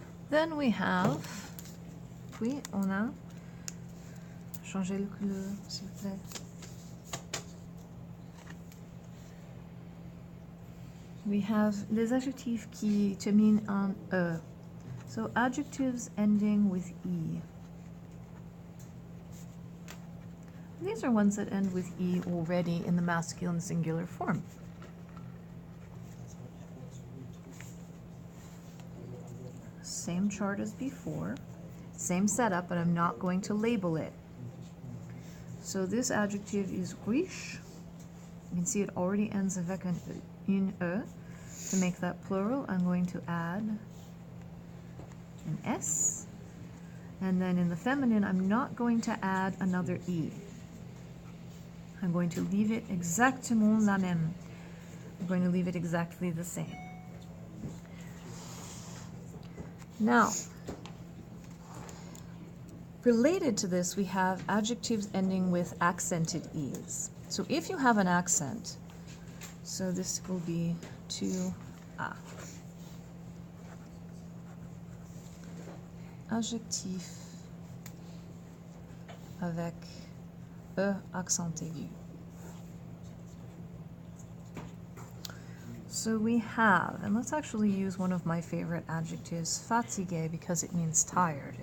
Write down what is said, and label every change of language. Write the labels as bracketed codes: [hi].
[en] Then we have, [fr] puis on a, changez la couleur, s'il vous plaît. [en] We have [fr] les adjectifs qui terminent en E. [en] So adjectives ending with E. These are ones that end with E already in the masculine singular form. Same chart as before, same setup, but I'm not going to label it. So this adjective is riche. You can see it already ends [fr] avec une E. [en] To make that plural, I'm going to add an S. And then in the feminine, I'm not going to add another E. I'm going to leave it [fr] exactement la même. [en] I'm going to leave it exactly the same. Now, related to this, we have adjectives ending with accented E's. So if you have an accent, so this will be to A. [fr] Adjectif avec E accent aigu. [en] So we have, and let's actually use one of my favorite adjectives, fatigué, because it means tired.